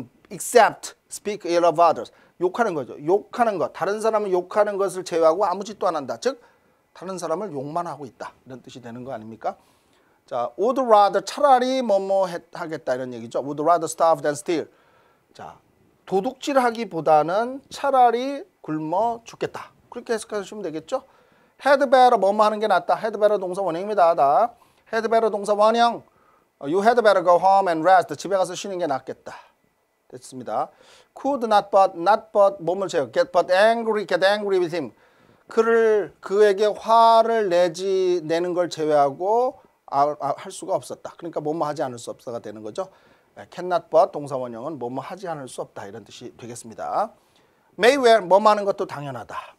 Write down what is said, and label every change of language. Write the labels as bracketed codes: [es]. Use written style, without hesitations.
[en] except speak ill of others. [ko] 욕하는 거죠. 욕하는 것. 다른 사람을 욕하는 것을 제외하고 아무 짓도 안 한다. 즉, 다른 사람을 욕만 하고 있다. 이런 뜻이 되는 거 아닙니까? 자, would rather 차라리 뭐뭐 하겠다 이런 얘기죠. [en] would rather starve than steal. [ko] 자, 도둑질하기보다는 차라리 굶어 죽겠다. 그렇게 해석하시면 되겠죠. had better 뭐뭐 하는 게 낫다. had better 동사 원형입니다. 다. had better 동사 원형. [en] You had better go home and rest. [ko] 집에 가서 쉬는 게 낫겠다. 됐습니다. could not but 뭐뭐 제요. [en] get angry with him. [ko] 그에게 화를 내는 걸 제외하고 할 수가 없었다. 그러니까 뭐뭐 하지 않을 수 없어가 되는 거죠. cannot but 동사 원형은 뭐뭐 하지 않을 수 없다. 이런 뜻이 되겠습니다. may well 뭐뭐 하는 것도 당연하다.